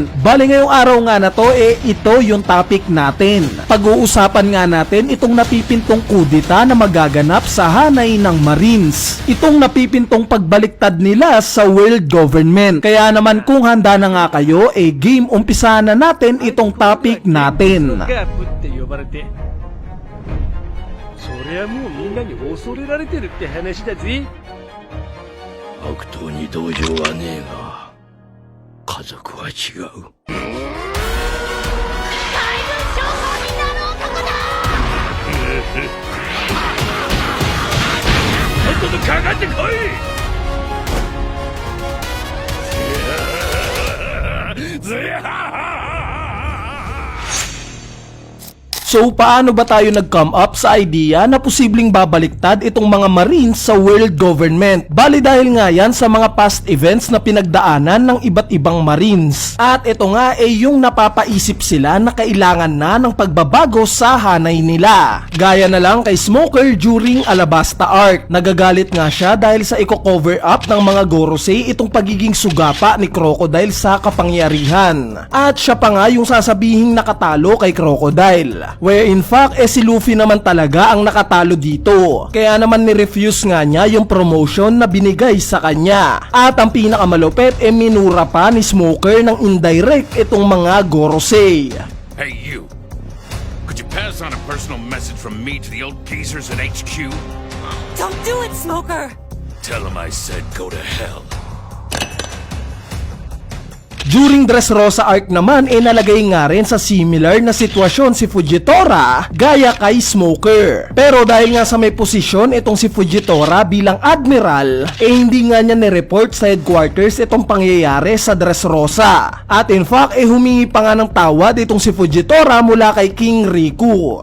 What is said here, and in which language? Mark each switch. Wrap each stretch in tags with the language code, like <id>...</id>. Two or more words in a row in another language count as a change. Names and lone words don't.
<tl>Bali ngayong araw nga na to ito yung topic natin. Pag-uusapan nga natin itong napipintong kudeta na magaganap sa hanay ng Marines. Itong napipintong pagbaliktad nila sa</tl> <en>world government.</en> <tl>Kaya naman kung handa na nga kayo, game umpisahan na natin itong topic natin.</tl> <ja>そりゃもうみんなに恐れられてるって話だぜ。悪党に同情はねえが、家族は違う。海軍将校になる男だ。とっととかかってこい。ずやー</ja> <tl>So paano ba tayo nag-</tl> <en>come up</en> <tl>sa idea na posibleng babaliktad itong mga Marines sa</tl> <en>world government?</en> <tl>Bali dahil nga yan sa mga</tl> <en>past events</en> <tl>na pinagdaanan ng iba't ibang Marines. At ito nga yung napapaisip sila na kailangan na ng pagbabago sa hanay nila. Gaya na lang kay Smoker during Alabasta Arc. Nagagalit nga siya dahil sa i-</tl> <en>cover up</en> <tl>ng mga Gorosei itong pagiging sugapa ni Crocodile sa kapangyarihan. At siya pa nga yung sasabihing nakatalo kay Crocodile.</tl> <en>Where in fact,</en> <tl>si Luffy naman talaga ang nakatalo dito. Kaya naman ni-refuse nga niya yung promotion na binigay sa kanya. At ang pinakamalupit, minura pa ni Smoker ng indirect itong mga Gorosei.</tl> <en>Hey you, could you pass on a personal message from me to the old geezers at HQ? Don't do it, Smoker! Tell them I said go to hell.</en> <tl>During Dressrosa arc naman nalagay nga rin sa similar na sitwasyon si Fujitora gaya kay Smoker. Pero dahil nga sa may posisyon itong si Fujitora bilang admiral, hindi nga niya nireport sa headquarters itong pangyayari sa Dressrosa. At</tl> <en>in fact</en> <tl>humingi pa nga ng tawad itong si Fujitora mula kay King Riku.</tl>